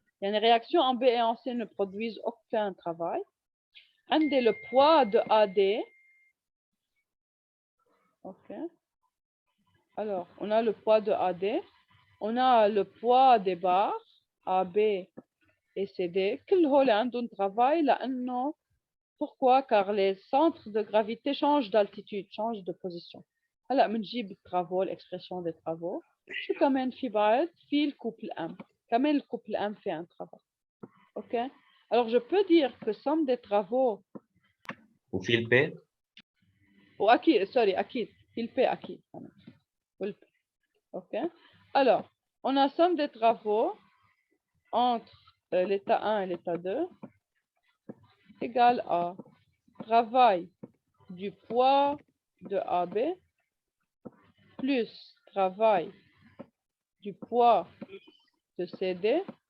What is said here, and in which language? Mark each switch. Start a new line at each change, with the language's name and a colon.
French: Les réactions en B et en C ne produisent aucun travail.
Arabic: عندي
French: le poids de AD. OK. Alors, on a le poids de AD. On a le poids des barres AB et CD.
Arabic: كلهم عندهم travail لأنه
French: pourquoi? Car les centres de gravité changent d'altitude, changent de position.
Arabic: هلا بنجيب الترافو,
French: l'expression des travaux.
Arabic: شو كمان في بعد؟ في الكوبل M. كمان الكوبل M
French: fait un travail. OK? Alors je peux dire que somme des travaux.
Arabic: وفي البي؟ أكيد أكيد في البي أكيد. OK?
French: Alors, on a somme des travaux entre l'état 1 et l'état 2 égale à travail du poids de AB plus travail du poids de CD